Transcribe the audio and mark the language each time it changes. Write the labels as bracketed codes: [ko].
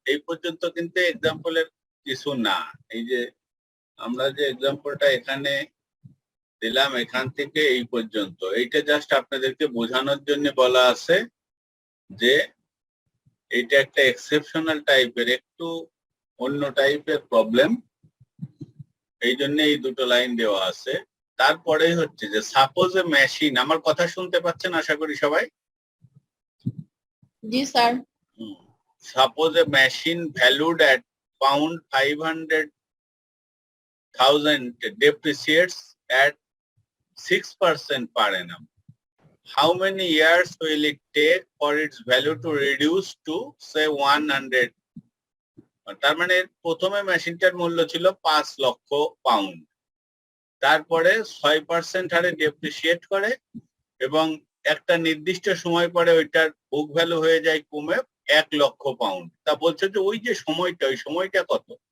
[bn] এই পর্যন্ত কিন্তু এক্সাম্পলের কিছু না। এই যে আমরা যে এক্সাম্পলটা এখানে দিলাম এখান থেকে এই পর্যন্ত, এইটা জাস্ট আপনাদেরকে বোঝানোর জন্য বলা আছে যে এইটা একটা এক্সেপশনাল টাইপের, একটু অন্য টাইপের প্রবলেম, এই জন্য এই দুটো লাইন দেওয়া আছে। তারপরেই হচ্ছে যে [en] suppose a machine, [bn] আমার কথা শুনতে পাচ্ছেন আশা করি সবাই? জি sir. [en] Suppose a machine valued at £500,000 depreciates at 6% per annum. How many years will it take for its value to reduce to say 100? [bn] তার মানে প্রথমে মেশিনটার মূল্য ছিল 5 লক্ষ পাউন্ড, তারপরে 6% হারে ডেপ্রিসিয়েট করে এবং একটা নির্দিষ্ট সময় পরে ওইটার বুক ভ্যালু হয়ে যায় কমে 1 লক্ষ পাউন্ড। তা বলছে যে ওই যে সময়টা, ওই সময়টা কত?